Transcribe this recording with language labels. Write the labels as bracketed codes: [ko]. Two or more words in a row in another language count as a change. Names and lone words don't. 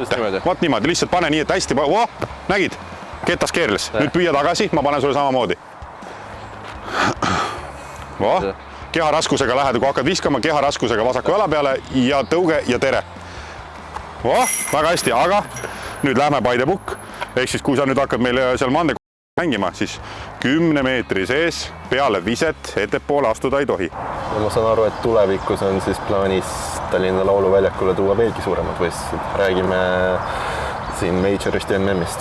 [et] Vaat niimoodi, lihtsalt pane nii, et hästi, nägid, ketas keerles. Nüüd püüa tagasi, ma panen sulle samamoodi. Keha raskusega lähed, kui hakkad viskama, keha raskusega vasaku jala peale ja tõuge ja tere. Väga hästi, aga nüüd lähme [en] by the book. [et] Ehk siis, kui sa nüüd hakkad meil seal mande mängima, siis 10 meetri sees peale viset ettepoole astuda ei tohi. Ja ma saan aru, et tulevikus on siis plaanis Tallinna lauluväljakule tuua veelgi suuremad võistlused. Räägime siin Majorist ja MM-ist.